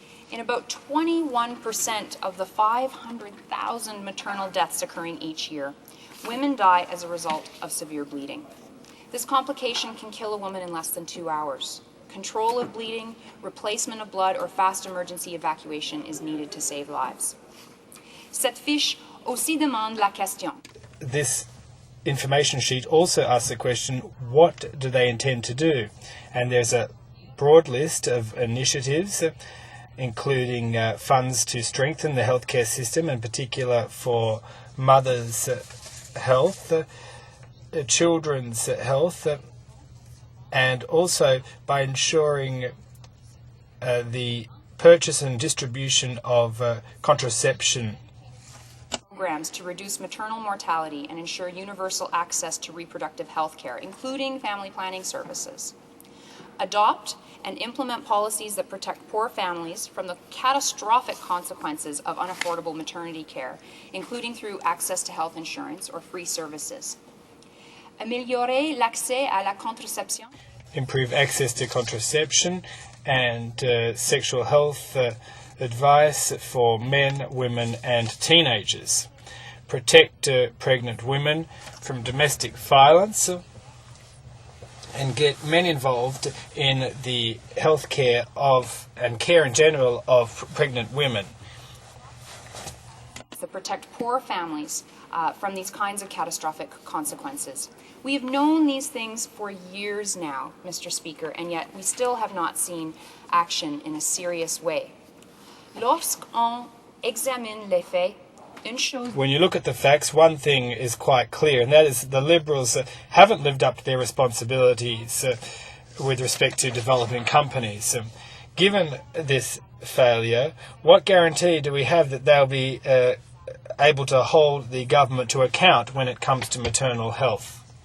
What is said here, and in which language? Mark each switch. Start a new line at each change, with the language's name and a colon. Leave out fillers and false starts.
English: In about 21% of the 500,000 maternal deaths occurring each year, women die as a result of severe bleeding. This complication can kill a woman in less than 2 hours. Control of bleeding, replacement of blood, or fast emergency evacuation is needed to save lives.
French: Cette fiche aussi demande la question.
English: This information sheet also asks the question, what do they intend to do? And there's a broad list of initiatives, including funds to strengthen the healthcare system, in particular for mothers' health, children's health, and also by ensuring the purchase and distribution of contraception. Programs to reduce maternal mortality and ensure universal access to reproductive health care, including family planning services. Adopt and implement policies that protect poor families from the catastrophic consequences of unaffordable maternity care, including through access to health insurance or free services.
French: Améliorer l'accès à la contraception.
English: Improve access to contraception and sexual health advice for men, women and teenagers. Protect pregnant women from domestic violence and get men involved in the health care of and care in general of pregnant women. To protect poor families from these kinds of catastrophic consequences. We have known these things for years now, Mr. Speaker, and yet we still have not seen action in a serious way.
French: Lorsqu'on examine les faits, une chose...
English: When you look at the facts, one thing is quite clear, and that is the Liberals haven't lived up to their responsibilities with respect to developing companies. Given this failure, what guarantee do we have that they'll be able to hold the government to account when it comes to maternal health?